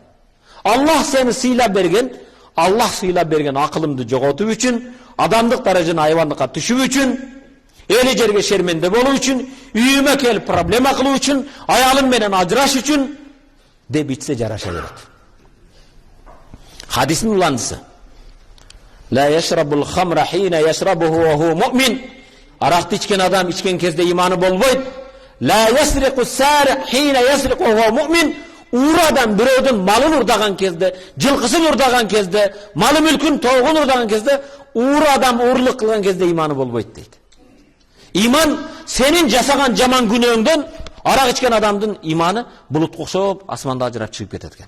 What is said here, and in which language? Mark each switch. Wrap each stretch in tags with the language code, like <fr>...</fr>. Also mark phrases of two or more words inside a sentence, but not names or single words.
<ky>Аллах сени сыйлап берген, Аллах сыйлап берген акылымды жоготуп үчүн, адамдык даражаны айвандыкка түшүп үчүн, эли жерге шерменде болуу үчүн, үйүмө келип проблема кылуу үчүн, аялым менен ажыраш үчүн деп ичсе жараша берет. Хадистин уландысы.</ky> <ar>لا يشرب الخمر حين يشربها وهو مؤمن.</ar> <ky>Аракты ичкен адам ичкен кезде иманы болбойт.</ky> <ar>لا يسرق السارق حين يسرق وهو مؤمن.</ar> <ky>Урадан бирөөдүн малын урдаган кезде, жылкысын урдаган кезде, малы мүлкүн тоогун урдаган кезде, ура адам урлук кылган кезде иманы болбойт дейт. Иман сенин жасаган жаман күнөөңдөн арак ичкен адамдын иманы булутка окшоп асманда ажырап чыгып кетет экен.</ky>